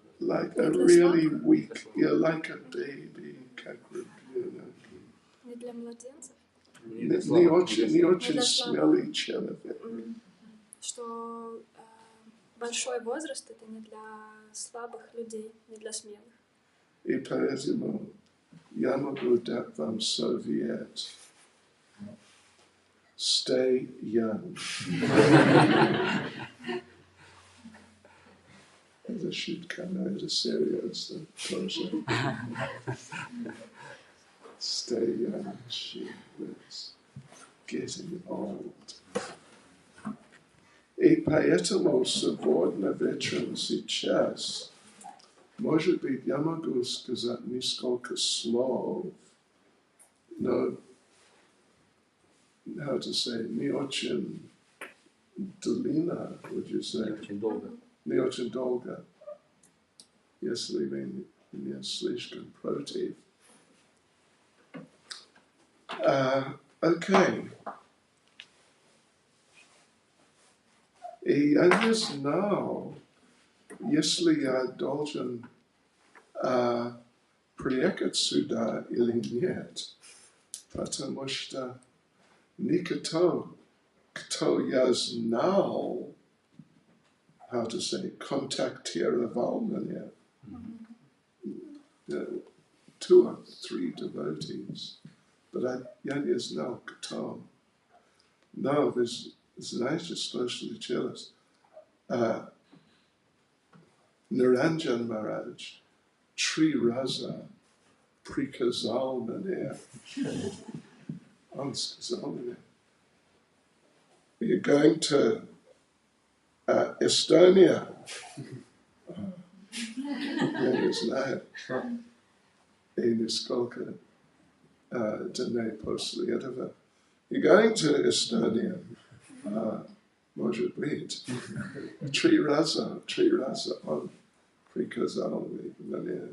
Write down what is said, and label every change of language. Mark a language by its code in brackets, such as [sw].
[en] Like a really weak, like a baby, [ru] как ребенок. Не для младенцев? Не очень смелый человек. Что большой возраст это не для слабых людей, не для смелых. И поэтому я могу дать вам совет. [en] Stay young. [ru] Это шутка, но это серьезно тоже. [en] Stay young, she was getting old. [ru] И поэтому сегодня вечером сейчас, может быть, я могу сказать несколько слов, но, [en] how to say, [ru] не очень длинно, [en] would you say? [ru] Не очень долго. Не очень долго, если вы не слишком против. Окей. И я не знал, если я должен приехать сюда или нет, потому что никто, кто я знал, [en] how to say, [ru] контактировал меня. [en] Two or three devotees, but [ru] я не знал, кто. Но вы знаете, что случилось? Niranjan Maharaj 3 раза приказал мне. Он сказал мне, [en] you're going to Estonia. [ru] Я не знаю. И несколько дней после этого. [en] You're going to Estonia. [ru] Может быть. 3 раза он приказал мне.